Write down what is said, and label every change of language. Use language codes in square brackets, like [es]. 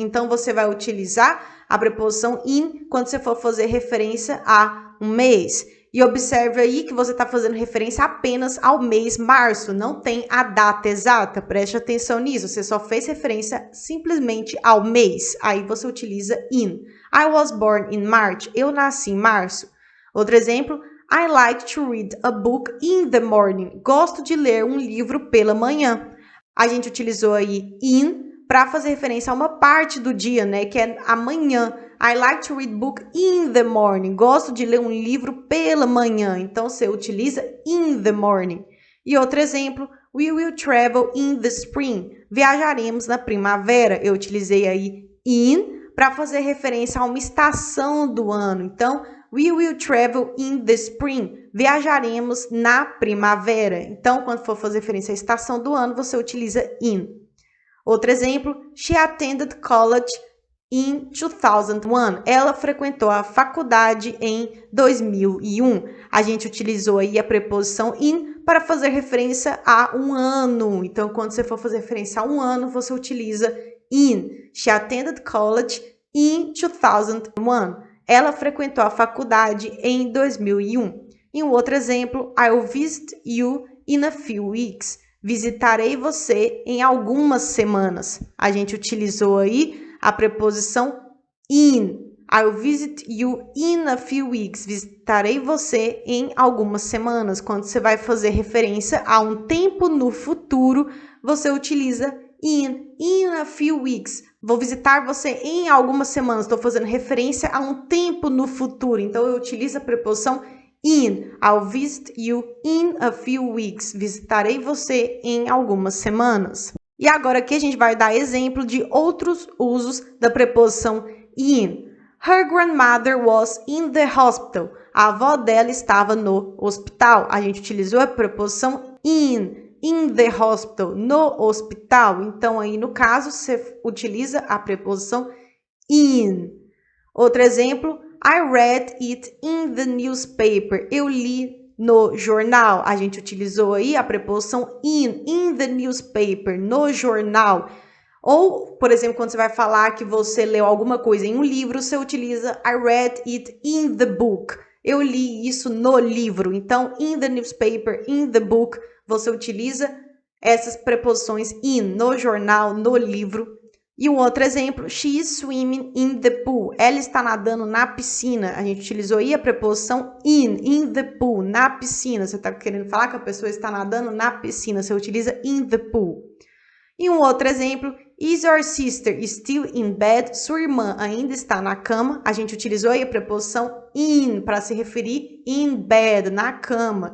[pt] Então, você vai utilizar a preposição in quando você for fazer referência a um mês. E observe aí que você está fazendo referência apenas ao mês março, não tem a data exata. Preste atenção nisso, você só fez referência simplesmente ao mês. Aí você utiliza in. [en] I was born in March. [pt] Eu nasci em março. Outro exemplo, [en] I like to read a book in the morning. [pt] Gosto de ler um livro pela manhã. A gente utilizou aí in para fazer referência a uma parte do dia, né, que é amanhã. [en] I like to read book in the morning. [pt] Gosto de ler um livro pela manhã. Então, você utiliza [en] in the morning. [pt] E outro exemplo, [en] we will travel in the spring. [pt] Viajaremos na primavera. Eu utilizei aí in para fazer referência a uma estação do ano. [en] Então, we will travel in the spring. [pt] Viajaremos na primavera. Então, quando for fazer referência à estação do ano, você utiliza in. Outro exemplo, [en] she attended college in 2001. [pt] Ela frequentou a faculdade em 2001. A gente utilizou aí a preposição in para fazer referência a um ano. Então, quando você for fazer referência a um ano, você utiliza in. [en] She attended college in 2001. [pt] Ela frequentou a faculdade em 2001. E um outro exemplo, [en] I'll visit you in a few weeks. [pt] Visitarei você em algumas semanas. A gente utilizou aí a preposição in. [en] I'll visit you in a few weeks. [pt] Visitarei você em algumas semanas. Quando você vai fazer referência a um tempo no futuro, você utiliza [en] in a few weeks. [pt] Vou visitar você em algumas semanas. Estou fazendo referência a um tempo no futuro. Então, eu utilizo a preposição in. [en] I'll visit you in a few weeks. [pt] Visitarei você em algumas semanas. E agora aqui a gente vai dar exemplo de outros usos da preposição in. [en] Her grandmother was in the hospital. [pt] A avó dela estava no hospital. A gente utilizou a preposição [en] in the hospital, [pt] no hospital. Então, aí no caso, você utiliza a preposição in. Outro exemplo, [en] I read it in the newspaper. [pt] Eu li no jornal. A gente utilizou aí a preposição [en] in the newspaper, [pt] no jornal. Ou, por exemplo, quando você vai falar que você leu alguma coisa em um livro, você utiliza [en] I read it in the book. [pt] Eu li isso no livro. Então, [en] in the newspaper, in the book, [pt] você utiliza essas preposições in, no jornal, no livro. E um outro exemplo, [en] she is swimming in the pool. [pt] Ela está nadando na piscina. A gente utilizou aí a preposição [en] in the pool, [pt] na piscina. Você está querendo falar que a pessoa está nadando na piscina. Você utiliza [en] in the pool. [pt] E um outro exemplo, [en] is your sister still in bed? [pt] Sua irmã ainda está na cama. A gente utilizou aí a preposição in para se referir [en] in bed, [pt] na cama.